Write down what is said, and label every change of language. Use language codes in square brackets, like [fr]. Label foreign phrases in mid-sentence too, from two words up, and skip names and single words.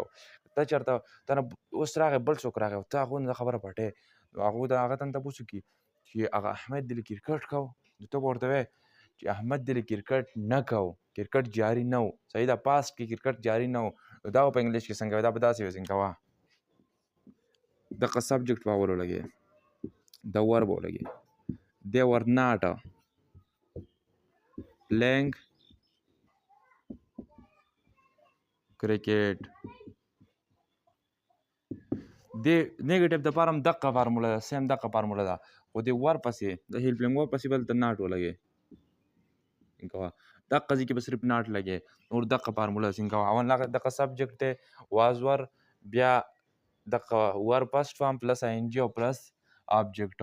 [ps] ته چېرته ته نه اوس راغی بل څوک راغی ته هغو نه دا خبره پټې، نو هغو د هغه ته نه تپوس وکړي چې هغه احمد دې کرکټ کو، نو ته به ورته وایې چې احمد دې کرکټ نه کو، کرکټ جاري نه و. صحیح ده، پاست کې کرکټ جاري نه و. نو دا په انګلیش کې څنګه وي؟ دا به داسې وي څنګه کوه دغه سبجیکټ به اول ولګې، د ور به ولګې. [en] they were not playing cricket. [ps] د نیګیټیو دپاره هم دقه فارموله ده، سیم دقه فارموله ده، خو د ور پسې د [en] helping verb [ps] پسې به دلته ناټ ولګې. کوه دقه ځای کې به صرف ناټ لګې، نور دقه فارموله ده. څنګه کوه اول دقه سبجیکټ دی [en] was were, [ps] بیا دقه [en] verb first form plus I N G [ps] او [en] plus object.